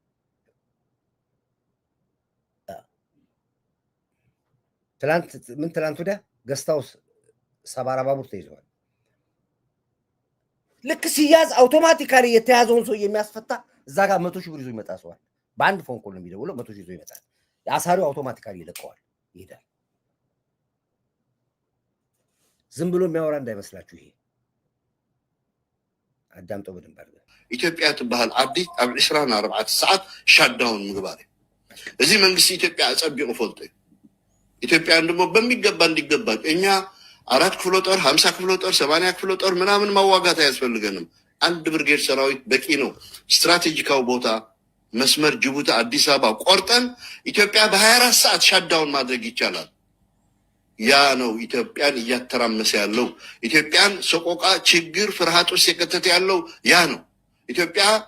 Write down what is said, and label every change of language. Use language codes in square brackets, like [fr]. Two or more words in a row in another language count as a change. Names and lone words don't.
[am] ትላንት ወዲያ ገስታውስ ሰባራ ባቡር ተይዘዋል። ልክ ሲያዝ አውቶማቲካሊ የተያዘውን ሰው የሚያስፈታ እዛ ጋር 100 ሺህ ብር ይዞ ይመጣ ሰዋል። በአንድ ፎን ኮል ነው የሚደውለው፣ 100 ሺህ ይዞ ይመጣል። አሳሪው አውቶማቲካሊ ይለቀዋል፣ ይሄዳል። ዝም ብሎ የሚያወራ እንዳይመስላችሁ። ይሄ አዳምጠው በደንብ አድርገህ። [ti] ኢትዮጵያ ትበሃል ዓዲ ኣብ 24 ሰዓት ሻዳውን ምግባር እዩ። እዚ መንግስቲ ኢትዮጵያ አጸቢቁ ፈልጦ እዩ። [am] ኢትዮጵያን ደግሞ በሚገባ እንዲገባ እኛ 4 ክፍለ ጦር 50 ክፍለ ጦር 80 ክፍለ ጦር ምናምን ማዋጋት አያስፈልገንም። አንድ ብርጌድ ሰራዊት በቂ ነው። ስትራቴጂካዊ ቦታ መስመር ጅቡቲ አዲስ አበባ ቆርጠን ኢትዮጵያ በ24 ሰዓት ሻዳውን ማድረግ ይቻላል። ያ ነው ኢትዮጵያን እያተራመሰ ያለው። ኢትዮጵያን ሰቆቃ፣ ችግር፣ ፍርሃት ውስጥ የከተተ ያለው ያ ነው። ኢትዮጵያ